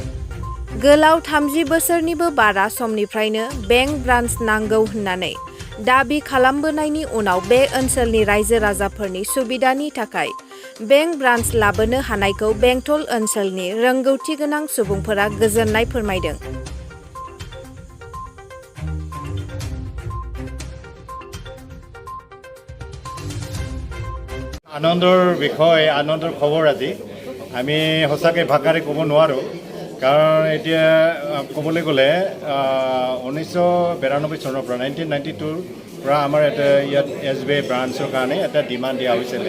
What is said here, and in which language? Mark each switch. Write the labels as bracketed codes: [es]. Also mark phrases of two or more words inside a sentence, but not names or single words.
[brx] गोलाव 30 बोसोरनिबो बारा समनिफ्रायनो [en] bank branch [brx] नांगौ होननानै दाबि खालामबोनायनि उनाव बे ओनसोलनि रायजो राजाफोरनि सुबिदानि थाखाय [en] bank branch [brx] लाबोनो हानायखौ बेंटल ओनसोलनि रोंगौथि गोनां सुबुंफोरा गोजोननाय फोरमायदों। [as] আনন্দৰ বিষয় আনন্দৰ খবৰ আজি আমি সঁচাকৈ ভাষাৰে ক'ব নোৱাৰোঁ কাৰণ এতিয়া ক'বলৈ গ'লে 1992 চনৰ পৰা 1992 পৰা আমাৰ এটা ইয়াত SBI ব্ৰাঞ্চৰ কাৰণে এটা ডিমাণ্ড দিয়া হৈছিলে।